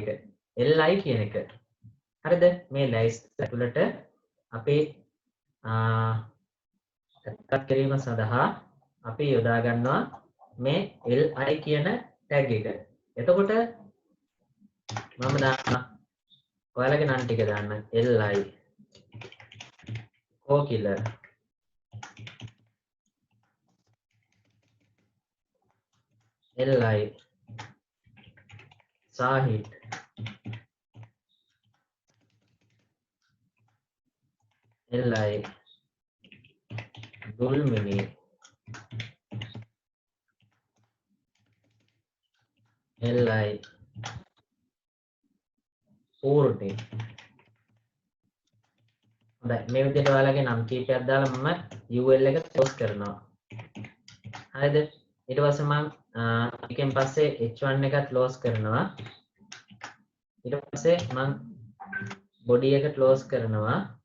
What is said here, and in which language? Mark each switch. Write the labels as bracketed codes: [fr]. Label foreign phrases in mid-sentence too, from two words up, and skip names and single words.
[si] li කියන එක. හරිද? මේ ලැයිස්තුව ඇතුළට අපි ඇතුළත් කිරීම සඳහා අපි යොදා ගන්නවා මේ li කියන tag එක. එතකොට මම දාන්න ඔයාලගේ නම් ටික දාන්න li [en] co-killer li Sahid li Dulmini li Purni. [si] හොඳයි මේ විදිහට ඔයාලගේ නම් කීපයක් දාලා මම UL එක close කරනවා. හරිද? ඊට පස්සේ මම එකෙන් පස්සේ H1 එකත් close කරනවා. ඊට පස්සේ මම body එක close කරනවා.